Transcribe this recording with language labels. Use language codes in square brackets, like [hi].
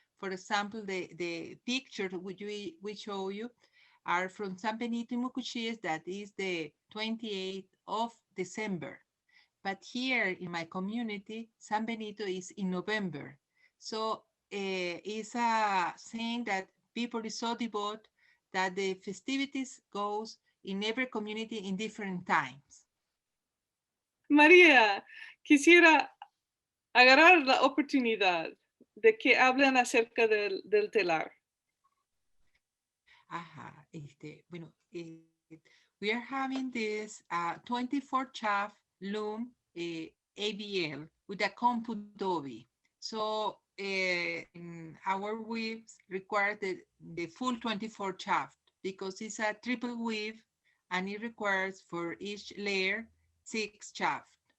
[en] For example, the picture which we show you are from San Benito y Mucuchíes, that is the 28th of December. But here in my community, San Benito is in November. So it's a saying that people is so devout that the festivities goes in every community in different times. [es] María, quisiera agarrar la oportunidad de que hablen acerca del telar. Ajá, bueno, [en] we are having this 24 chaff loom ABL with a compu dobi. So our weaves require the full 24 shaft because it's a triple weave and it requires for each layer 6 shaft.